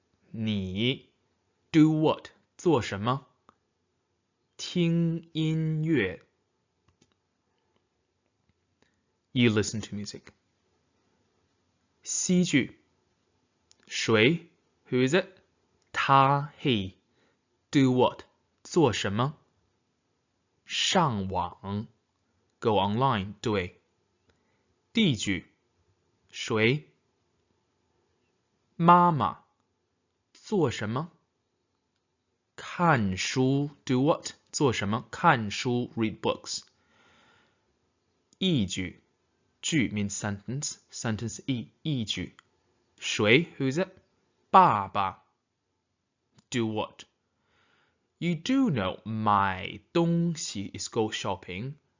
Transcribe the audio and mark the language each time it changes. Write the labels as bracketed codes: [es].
[en] 你 do what? [zh] 做什么? 听音乐 [en] You listen to music. C [zh] 句 谁 [en] who is it? [zh] 他 [en] he do what? [zh] 做什么? 上网 [en] go online [zh] 对 D 句谁妈妈做什么？看书 [en] do what? [zh] 做什么？看书 [en] read books. [zh] 一句句 [en] means sentence. Sentence [zh] 一句谁 [en] who is it? [zh] 爸爸 [en] do what? You do know [zh] 买东西 [en] is go shopping.